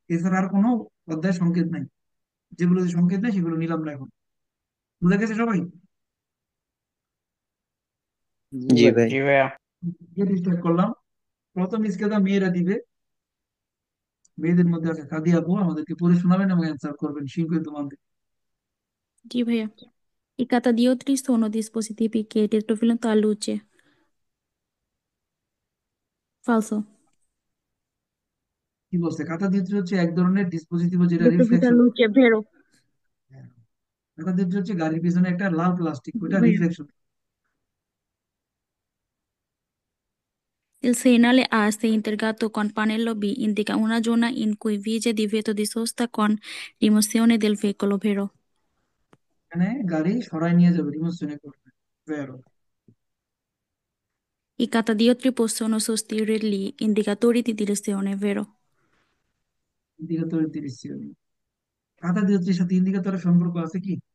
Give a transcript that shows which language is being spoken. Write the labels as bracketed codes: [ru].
[bn] এছাড়া আর কোনো অধ্যায় সংকেত নাই। যেগুলোতে সংকেত নাই সেগুলো নিলাম না এখন। বুঝা গেছে সবাই? জি জি ভাই। ভাই। জি ভাইয়া। স্টার্ট করলাম। প্রথম স্কেচটা মেয়েরা দিবে। মেয়েদের মধ্যে আছে সাদিয়া আপু, আমাদেরকে পড়ে শোনাবেন এবং অ্যান্সার করবেন, শিখবে তোমাদের। [it] Sì, [bn] भैया. [it] I catadiotri sono dispositivi che determinano la luce. Falso. [bn] কি বলছে? কাতাদিত্রি হচ্ছে এক ধরনের ডিসপোজিটিভ যেটা [it] Determina [bn] রিফ্লেকশন। [it] luce, è vero. [bn] কাতাদিত্রি হচ্ছে গাড়ির পিছনে একটা লাল প্লাস্টিক, [it] Sì, [bn] ওইটা भैया. Reflection. [it] Il segnale A, se integrato con pannello B, indica una zona in cui vige divieto di sosta con rimozione del veicolo, vero? [bn] এখানে গাড়ি সরাই নিয়ে যাবে, রিমোশনে করবে। [it] Vero. I catadiotri possono sostituire gli indicatori di direzione, vero? [bn] ইন্ডিকেটরের direction, কাতাদিত্রির সাথে ইন্ডিকেটরের সম্পর্ক আছে কি?